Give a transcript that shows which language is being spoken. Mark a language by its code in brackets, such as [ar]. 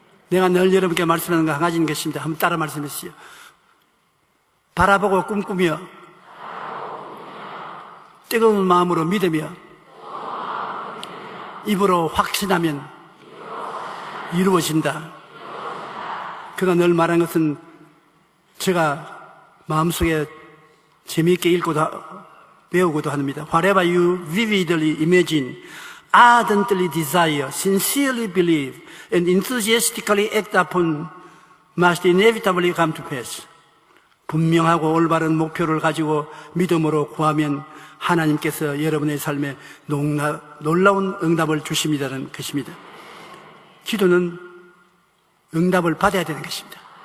[ko] 내가 늘 여러분께 말씀하는 거 한 가지인 것입니다. 한번 따라 말씀해 주시죠. 바라보고 꿈꾸며 뜨거운 마음으로 믿으며 입으로 확신하면 이루어진다. 그가 늘 말한 것은 제가 마음속에 재미있게 읽고도 배우고도 합니다. [en] Whatever you vividly imagine, ardently desire, sincerely believe, and enthusiastically act upon must inevitably come to pass. [ko] 분명하고 올바른 목표를 가지고 믿음으로 구하면 하나님께서 여러분의 삶에 놀라운 응답을 주십니다는 것입니다. 기도는 응답을 받아야 되는 것입니다.